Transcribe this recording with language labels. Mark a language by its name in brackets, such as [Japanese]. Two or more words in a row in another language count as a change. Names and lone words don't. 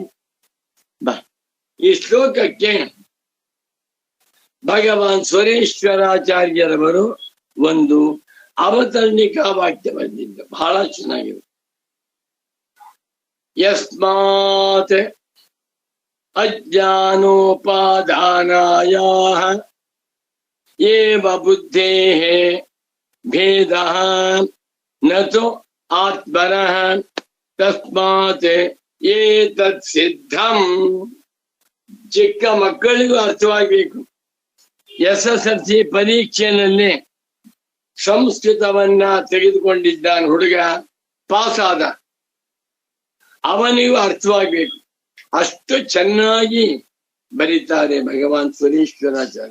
[Kannada] ಈ ಶ್ಲೋಕಕ್ಕೆ ಭಗವಾನ್ ಸ್ವರೇಶ್ವರಾಚಾರ್ಯರವರು ಒಂದು ಅವತರಣಿಕಾ ವಾಕ್ಯ ಬಂದಿದ್ದು ಬಹಳ ಚೆನ್ನಾಗಿದೆ. [Sanskrit] ಯಸ್ಮಾತ್ ಅಜ್ಞಾನೋಪಾದಾನಾಯಾಃ ಏವ ಬುದ್ಧೇಃ ಭೇದಃ ನತು ಆತ್ಮನಃ ತಸ್ಮಾತ್ ಏತತ್ ಸಿದ್ಧಂ. [Kannada] ಚಿಕ್ಕ ಮಕ್ಕಳಿಗೂ ಅರ್ಥವಾಗಬೇಕು. SSLC ಪರೀಕ್ಷೆಯಲ್ಲಿ ಸಂಸ್ಕೃತವನ್ನ ತೆಗೆದುಕೊಂಡಿದ್ದಾನೆ ಹುಡುಗ, ಪಾಸ್ ಆದ. ಅವನಿಗೂ ಅರ್ಥವಾಗಬೇಕು. ಅಷ್ಟು ಚೆನ್ನಾಗಿ ಬರೀತಾರೆ ಭಗವಾನ್ ಸ್ವರೇಶ್ವರಾಚಾರ್ಯ.